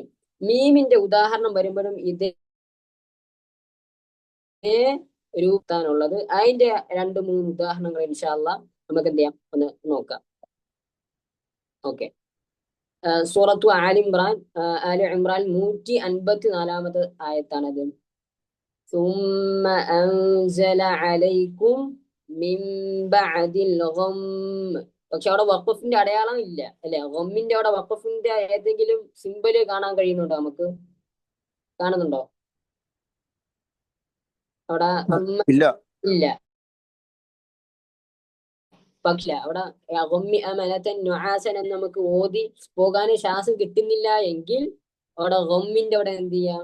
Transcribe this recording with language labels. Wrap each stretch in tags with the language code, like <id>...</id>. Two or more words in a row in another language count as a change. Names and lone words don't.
<ml>മീമിന്റെ ഉദാഹരണം വരുമ്പോഴും ഇതേ രൂപത്താണുള്ളത്. അതിന്റെ രണ്ട് മൂന്ന് ഉദാഹരണങ്ങൾ</ml> <ar>إن شاء الله</ar> <ml>നമുക്ക് എന്ത് ചെയ്യാം? ഒന്ന് നോക്കാം. ഓക്കെ. സൂറത്തു ആലി ഇമ്രാൻ, ആലി ഇമ്രാൻ 154 ആയത്താണത്.</ml> <ar>ثم أنزل عليكم من بعد الغم.</ar> <ml>പക്ഷെ അവിടെ വഖഫിന്റെ അടയാളം ഇല്ല അല്ലെ? ഗമ്മിന്റെ അവിടെ വഖഫിന്റെ ഏതെങ്കിലും സിമ്പല് കാണാൻ കഴിയുന്നുണ്ടോ? നമുക്ക് കാണുന്നുണ്ടോ അവിടെ? ഇല്ല. ഇല്ല. പക്ഷെ അവിടെ</ml> <ar>الغم أمنة نعاسا</ar> <ml>എന്ന് നമുക്ക് ഓതി പോകാൻ ശ്വാസം കിട്ടുന്നില്ല എങ്കിൽ അവിടെ ഗമ്മിന്റെ അവിടെ എന്ത് ചെയ്യാം?</ml>